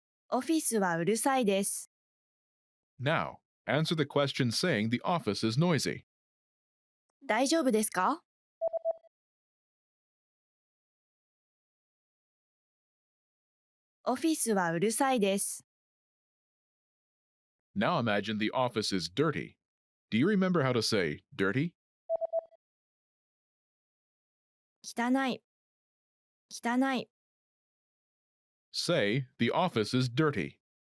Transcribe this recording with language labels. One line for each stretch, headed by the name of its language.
Japanese: オフィスはうるさいです。
English: Now, answer the question saying the office is noisy.
Japanese: 大丈夫ですか？オフィスはうるさいです。
English: Now imagine the office is dirty. Do you remember how to say dirty?
Japanese: 汚い、汚い。
English: Say, "The office is dirty."